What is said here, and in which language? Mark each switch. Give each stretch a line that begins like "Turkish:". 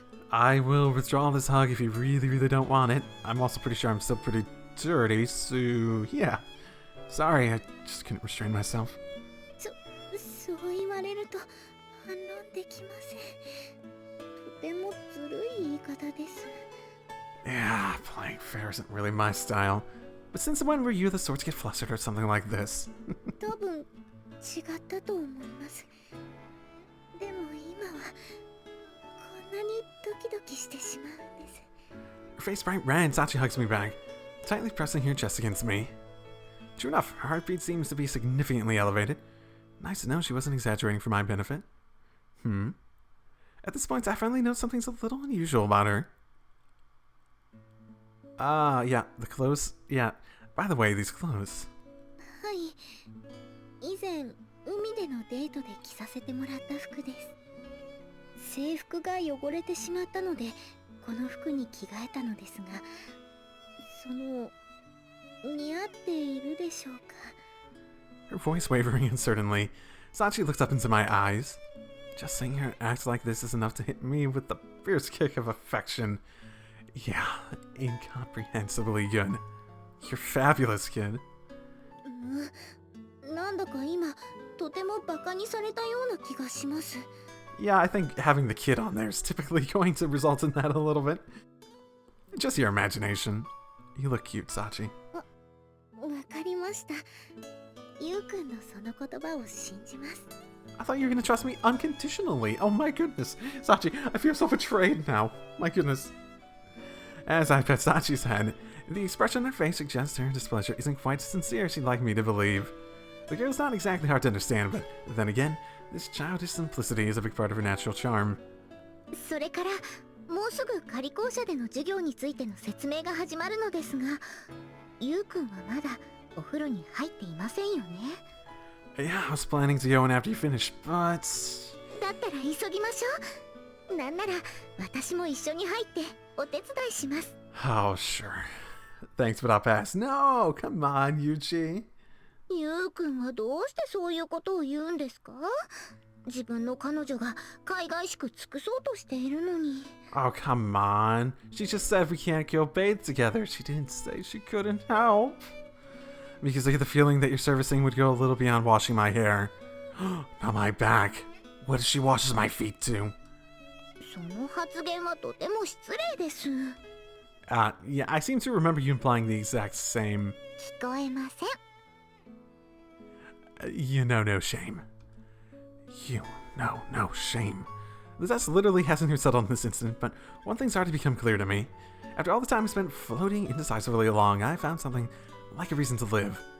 English: I will withdraw this hug if you really, really don't want it. I'm also pretty sure I'm still pretty dirty, so yeah. Sorry, I just couldn't restrain myself.
Japanese: そう言われると反論できません。とてもずるい言い方です。
English: Yeah, playing fair isn't really my style. But since when were you the sort to get flustered or something like this?
Japanese: 多分違ったと思います。でも今はこんなにドキドキしてしまうんです。
English: Her face bright red, Sachi hugs me back, tightly pressing her chest against me. True enough, her heartbeat seems to be significantly elevated. Nice to know she wasn't exaggerating for my benefit. At this point, I finally know something's a little unusual about her. Yeah, the clothes. Yeah, by the way, these clothes.
Japanese: はい。以前海でのデートで着させてもらった服です。制服が汚れてしまったのでこの服に着替えたのですが、その似合っているでしょうか。
English: Her voice wavering uncertainly, Sachi looked up into my eyes. Just seeing her act like this is enough to hit me with the fierce kick of affection. Yeah, incomprehensibly good. You're fabulous, kid.
Japanese: なんだか今とてもバカにされたような気がします。
English: Yeah, I think having the kid on there is typically going to result in that a little bit. Just your imagination. You look cute, Sachi.
Japanese: わかりました。ゆうくんのその言葉を信じます。
English: I thought you were going to trust me unconditionally. Oh my goodness. Sachi, I feel so betrayed now. My goodness. As I pet Sachi's head, the expression on her face suggests her displeasure isn't quite as sincere as she'd like me to believe. The girl's not exactly hard to understand, but then again, this childish simplicity is a big part of her natural charm.
Japanese: それからもうすぐ仮校舎での授業についての説明が始まるのですが、ゆうくんはまだお風呂に入っていませんよね。
English: Yeah, I was planning to go in after you finished, but...
Japanese: だったら急ぎましょう。なんなら私も一緒に入ってお手伝いします。
English: Oh, sure. Thanks, but I'll pass. No, come on, Yuuji.
Japanese: ゆうくんはどうしてそういうことを言うんですか？自分の彼女が海外しく尽くそうとしているのに。
English: Oh, come on. She just said we can't go bathe together. She didn't say she couldn't help. Because I get the feeling that your servicing would go a little beyond washing my hair. Not my back. What if she washes my feet too?
Japanese: その発言はとても失礼です。
English: Yeah, I seem to remember you implying the exact same...
Japanese: 聞こえません。
English: You know no shame. You know no shame. The test literally hasn't been settled in this instant, but one thing's already become clear to me. After all the time I spent floating indecisively along, I found something like a reason to live.